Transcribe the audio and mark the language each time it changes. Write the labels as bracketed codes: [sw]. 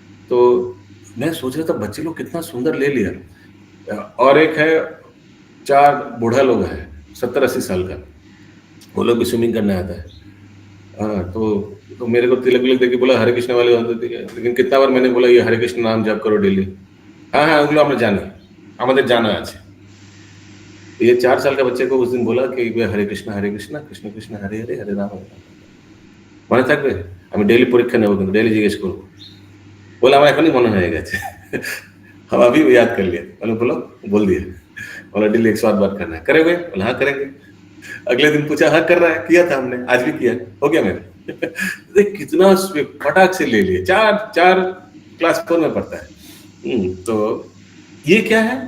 [hi] तो मैं सोच रहा था बच्चे लोग कितना सुंदर ले लिया। और एक है 4 बूढ़ा लोग है 70-80 साल का, वो लोग भी स्विमिंग करने आता है। हाँ, तो मेरे को तिलक विलक देके बोला हरे कृष्ण वाले होते थे, लेकिन कितना बार मैंने बोला ये हरे कृष्ण नाम जप करो डेली। हाँ हाँ [bn] ওগুলো আমরা জানি, আমাদের জানা আছে। [hi] ये 4 साल का बच्चे को उस दिन बोला कि हरे कृष्ण कृष्ण कृष्ण हरे हरे हरे राम [bn] মনে থাকবে? আমি डेली পরীক্ষা নেব, কিন্তু डेली জিজ্ঞেস করবো। बोला আমার এখনই মনে হয়ে গেছে। [hi] हम अभी याद कर लिया। मैंने बोला बोल दिया, बोला डेली 108 बार करना है। करेंगे? बोला हाँ करेंगे। अगले दिन पूछा हाँ कर रहा है, किया था हमने, आज भी किया, हो गया मेरे। देख कितना फटाक से ले लिए। 4 क्लास 4 में पढ़ता है। तो ये क्या है?